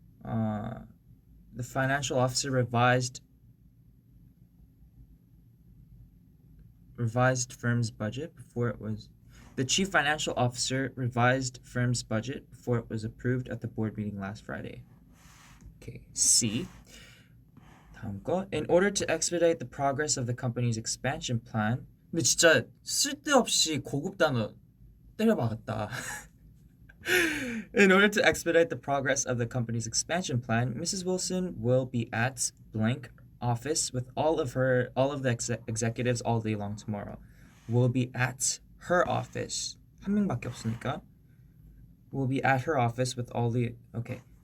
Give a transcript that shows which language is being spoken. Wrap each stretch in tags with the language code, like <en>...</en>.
<en>The financial officer revised firm's budget before it was the chief financial officer revised firm's budget before it was approved at the board meeting last Friday.</en> <ko>Okay, C. 다음 거.</ko> <en>In order to expedite the progress of the company's expansion plan.</en> <ko>근데 진짜 쓸데없이 고급 단어 때려박았다.</ko> <en>In order to expedite the progress of the company's expansion plan, Mrs. Wilson will be at blank office with all of the executives all day long tomorrow. Will be at her office.</en> <ko>한 명밖에 없으니까.</ko> <en>Will be at her office with all the okay.</en>